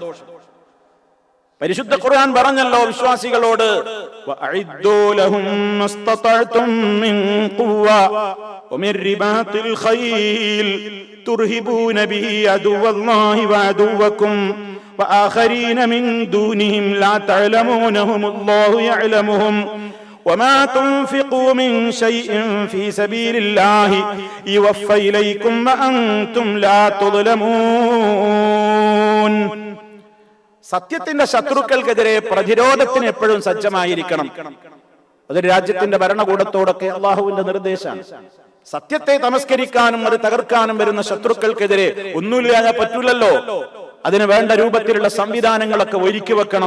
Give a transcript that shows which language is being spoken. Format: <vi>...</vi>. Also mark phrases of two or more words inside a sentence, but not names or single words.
<ml>പരിശുദ്ധ ഖുർആൻ പറഞ്ഞല്ലോ വിശ്വാസികളോട്,</ml> <ar>وأعدوا لهم ما استطعتم من قوة ومن رباط الخيل ترهبون به عدو الله وعدوكم وآخرين من دونهم لا تعلمونهم الله يعلمهم وما تنفقوا من شيء في سبيل الله يوفى إليكم وأنتم لا تظلمون.</ar> <ml>സത്യത്തിന്റെ ശത്രുക്കൾക്കെതിരെ പ്രതിരോധത്തിന് എപ്പോഴും സജ്ജമായിരിക്കണം. അതൊരു രാജ്യത്തിന്റെ ഭരണകൂടത്തോടൊക്കെ അള്ളാഹുവിന്റെ നിർദ്ദേശമാണ്. സത്യത്തെ തമസ്കരിക്കാനും അത് തകർക്കാനും വരുന്ന ശത്രുക്കൾക്കെതിരെ ഒന്നുമില്ലാതെ പറ്റൂലല്ലോ. അതിന് വേണ്ട രൂപത്തിലുള്ള സംവിധാനങ്ങളൊക്കെ ഒരുക്കി വെക്കണം.</ml>